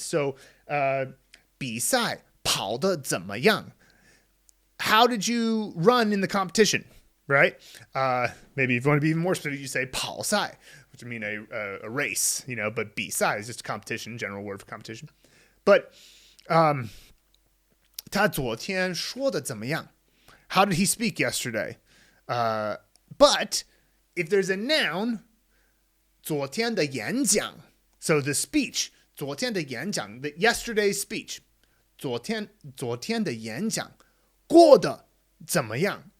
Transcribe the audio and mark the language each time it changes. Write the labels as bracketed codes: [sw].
[en] So, [zh] 比赛跑得怎么样? [en] How did you run in the competition, right? Maybe if you want to be even more specific, you say 跑赛, which would mean a race, but 比赛 is just a competition, general word for competition. But [zh] 他昨天说得怎么样? [en] How did he speak yesterday? But if there's a noun, 昨天的演讲, so the speech, 昨天的演讲, the yesterday's speech, [zh] 昨天的演讲, 过得怎么样?